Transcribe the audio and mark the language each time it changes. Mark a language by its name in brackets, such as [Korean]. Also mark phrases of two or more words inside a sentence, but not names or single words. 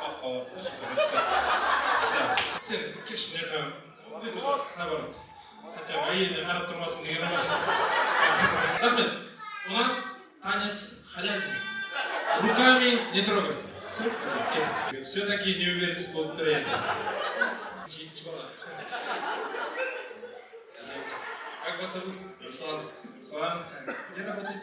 [Kazakh] Сен кеш наоборот. [Russian] Хотя бы [Kazakh] әйеліне қарап тұрмасын деген бар. Рахмет, [Russian] у нас танец халяльный. Руками не трогать. Все-таки неуверенность будет приятно. Как вас зовут? Руслан. Руслан. Где работаете?